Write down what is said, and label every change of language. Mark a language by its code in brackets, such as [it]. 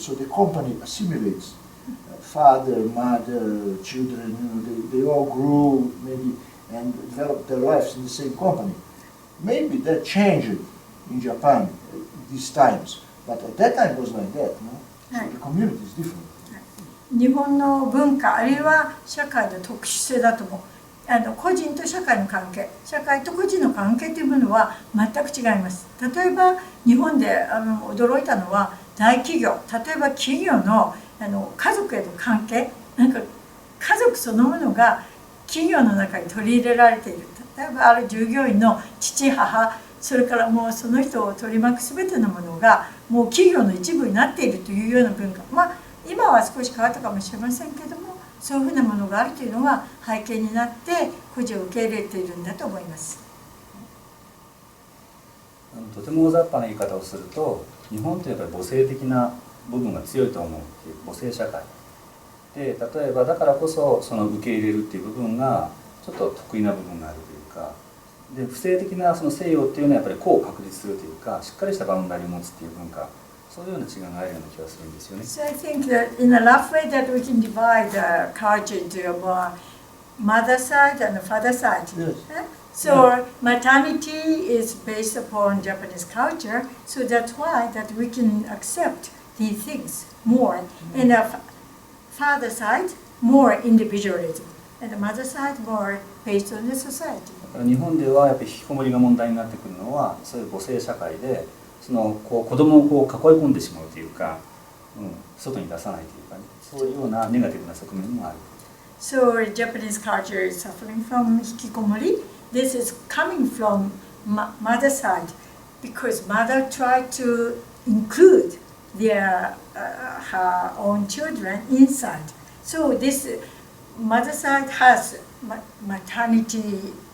[en] So the company assimilates father, mother, children. They all grew maybe and developed their lives in the same company. Maybe that changed in Japan these times, but at that time it was like that. So the community is different. [ja] 日本の文化あるいは社会の特殊性だと思う。個人と社会の関係、社会と個人の関係というものは全く違います。例えば日本で驚いたのは大企業、例えば企業の家族への関係、なんか家族そのものが企業の中に取り入れられている。例えばある従業員の父母、それからもうその人を取り巻く全てのものがもう企業の一部になっているというような文化、今は少し変わったかもしれませんけども、そういうふうなものがあるというのが背景になって孤児を受け入れているんだと思います。とても大雑把な言い方をすると、日本ってやっぱり母性的な部分が強いと思うっていう母性社会で、例えばだからこそその受け入れるっていう部分がちょっと得意な部分があるというか、で不正的なその西洋っていうのはやっぱり個を確立するというか、しっかりしたバウンダリーを持つっていう文化、そういうような違いがあるような気がするんですよね。 [en] So I think that in a rough way that we can divide the culture into a mother side and a father side. Yes. So maternity is based upon Japanese culture, so that's why that we can accept these things more. And the father side, more individualism, and the mother side, more based on the society. [ja] 日本ではやっぱり引きこもりが問題になってくるのは、そういう母性社会でその子供を囲い込んでしまうというか、外に出さないというかね、そういうようなネガティブな側面もある。 [en] So Japanese culture is suffering from 引きこもり. This is coming from mother side, because mother tried to include her own children inside. So this mother side has maternity.